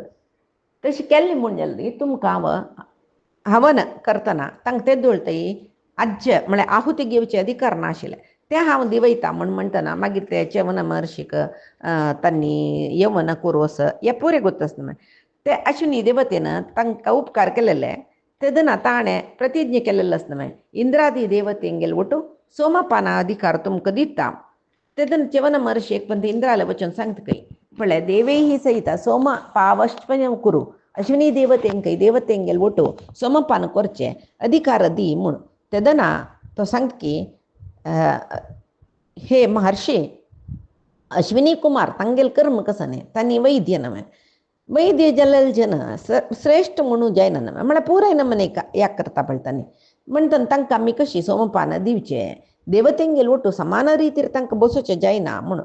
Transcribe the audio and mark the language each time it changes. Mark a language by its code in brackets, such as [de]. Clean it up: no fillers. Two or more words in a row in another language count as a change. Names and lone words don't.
[kok] तशी केल्लें म्हूण जाल्यार तुमकां हांव हवन करतना तांकां ते दोळतय आज्य म्हळ्यार आहुती घेवचे अधिकार नाशिल्ले ते हांव दिवयता म्हूण म्हणटना मागीर ते च्यवन महर्षीक तांणी यवन कुरवस हे पुरे गोत्तसना ते अश्विनी देवतेन तांकां उपकार केलेले. तेदना ताणें प्रतिज्ञा केलेलो आसना इंद्रादी देवतेंगेल ಒಟ್ಟು ಸೋಮಪಾನ अधिकार तुमकां दिता. तेदन च्यवन महर्षी एक पण इंद्राले वचन सांगता कई पळय [sa] देवैः सहित सोम पावश्चन कुरु [kok] अश्विनी देवतेंगेल ಒಟ್ಟು सोमपान करचे अधिकार दी म्हूण. तेदना तो सांगता की हे महर्षी अश्विनी कुमार तांगेल कर्म कसं न्ही तांणी वैद्य नव्हे वैद्य जल्लेल जन श्रेष्ठ म्हणून जायना नव्हे म्हळ्यार पुराय नमने याक करता पळतानी म्हणटन तांकां आमी कशी सोमपान दिवचे देवतेंगेल ಒಟ್ಟು समान रितीर तांकां बसोवचें जायना म्हणून.